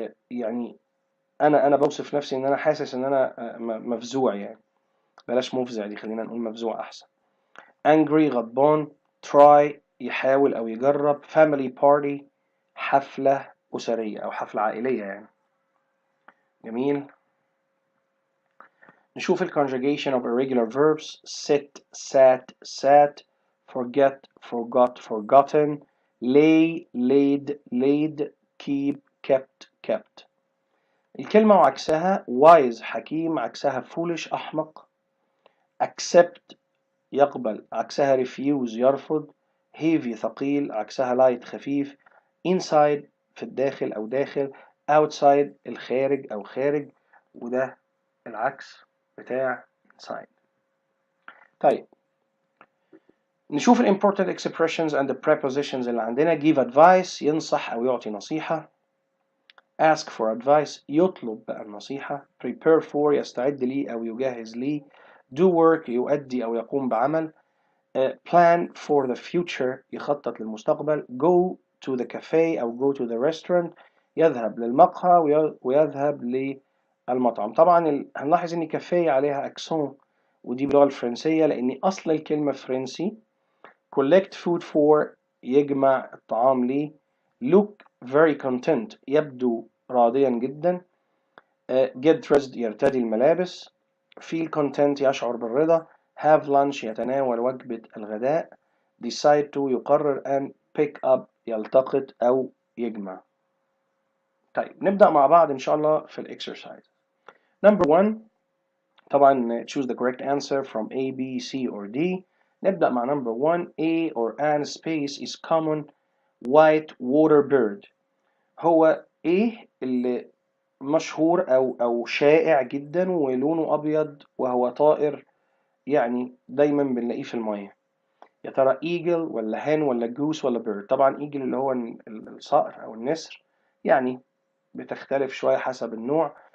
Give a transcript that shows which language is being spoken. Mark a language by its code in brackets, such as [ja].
[ar] يعني أنا بوصف نفسي إن أنا حاسس إن أنا مفزوع يعني. بلاش مفزع دي، خلينا نقول مفزوع أحسن. angry غضبان. try يحاول أو يجرب. [en] family party [ar] حفلة أسرية أو حفلة عائلية يعني. جميل. نشوف ال [en] conjugation of irregular verbs. sit sat sat. forget forgot forgotten. lay laid laid. keep kept kept. [ar] الكلمة وعكسها. wise حكيم، عكسها foolish أحمق. accept يقبل، عكسها refuse يرفض. heavy ثقيل، عكسها light خفيف. inside في الداخل أو داخل. outside الخارج أو خارج، وده العكس بتاع inside. طيب نشوف ال [en] important expressions and the prepositions [ar] اللي عندنا. [en] give advice [ar] ينصح أو يعطي نصيحة. [en] ask for advice [ar] يطلب بقى النصيحة. [en] prepare for [ar] يستعد لي أو يجهز لي. [en] do work [ar] يؤدي أو يقوم بعمل. [en] plan for the future [ar] يخطط للمستقبل. [en] go to the cafe أو go to the restaurant [ar] يذهب للمقهى ويذهب للمطعم. طبعا هنلاحظ ان كافيه عليها اكسون، ودي باللغة الفرنسية لان اصل الكلمة فرنسي. [en] collect food for [ar] يجمع الطعام لي. [en] look very content [ar] يبدو راضيا جدا. [en] get dressed [ar] يرتدي الملابس. [en] feel content [ar] يشعر بالرضا. [en] have lunch [ar] يتناول وجبة الغداء. [en] decide to يقرر. and pick up [ar] يلتقط أو يجمع. طيب نبدأ مع بعض إن شاء الله في الإكسرسايز. [en] number 1 طبعا choose the correct answer from A, B, C or D. [ar] نبدأ مع [en] number 1. A or an space is common white water bird. [ar] هو إيه اللي مشهور أو شائع جدا ولونه أبيض وهو طائر يعني دايما بنلاقيه في المية. يا ترى ايجل ولا هن ولا جوس ولا بيرد؟ طبعا ايجل اللي هو الصقر أو النسر، يعني بتختلف شوية حسب النوع.